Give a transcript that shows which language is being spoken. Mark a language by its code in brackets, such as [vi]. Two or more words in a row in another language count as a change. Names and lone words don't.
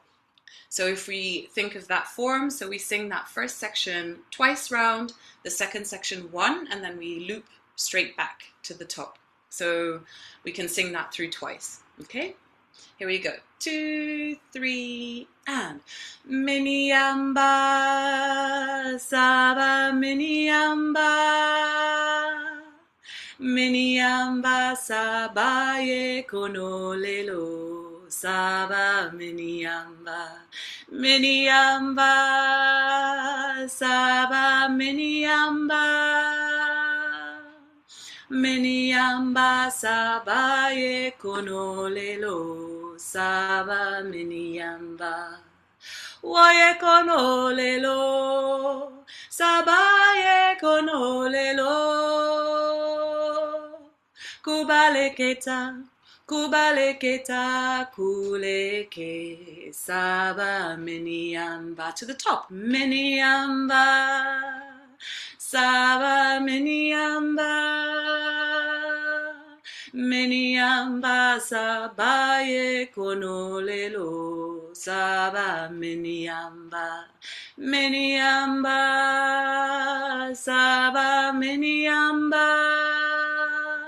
[en] So if we think of that form, so we sing that first section twice round, the second section one, and then we loop straight back to the top. So we can sing that through twice. Okay? Here we go. 2, 3, and [bm] Miniyamba, Saba, Miniyamba. Miniyamba, Saba, ye konolelo. Saba, Miniyamba. Miniyamba, Saba, Miniyamba. Miniyamba, Saba, ye konolelo. Saba, Miniyamba. Waye konolelo, Sabaye konolelo. Kuba keita, Kuba keita, kuleke. Saba Miniyamba. [en] To the top. [bm] Miniyamba. Saba Miniyamba. Miniyamba, Sabaye konolelo. Saba Miniyamba. Miniyamba, Saba Miniyamba.